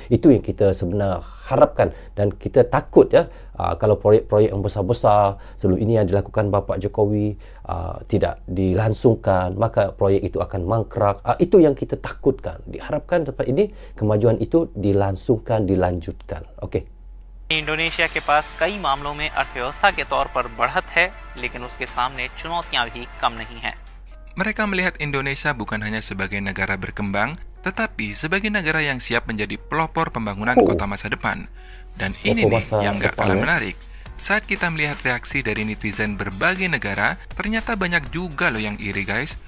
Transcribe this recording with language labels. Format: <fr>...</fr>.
<id>Itu yang kita sebenarnya harapkan dan kita takut ya kalau proyek-proyek yang besar-besar sebelum ini yang dilakukan Bapak Jokowi tidak dilangsungkan, maka proyek itu akan mangkrak. Itu yang kita takutkan. Diharapkan tempat ini kemajuan itu dilangsungkan, dilanjutkan. Okey.</id> <hi>Indonesia के पास कई मामलों में अर्थव्यवस्था के तौर पर बढ़त है, लेकिन उसके सामने चुनौतियां भी कम नहीं हैं।</hi> <id>Mereka melihat Indonesia bukan hanya sebagai negara berkembang, tetapi sebagai negara yang siap menjadi pelopor pembangunan kota masa depan. Dan ini nih yang gak kalah menarik. Saat kita melihat reaksi dari netizen berbagai negara, ternyata banyak juga loh yang iri guys.</id>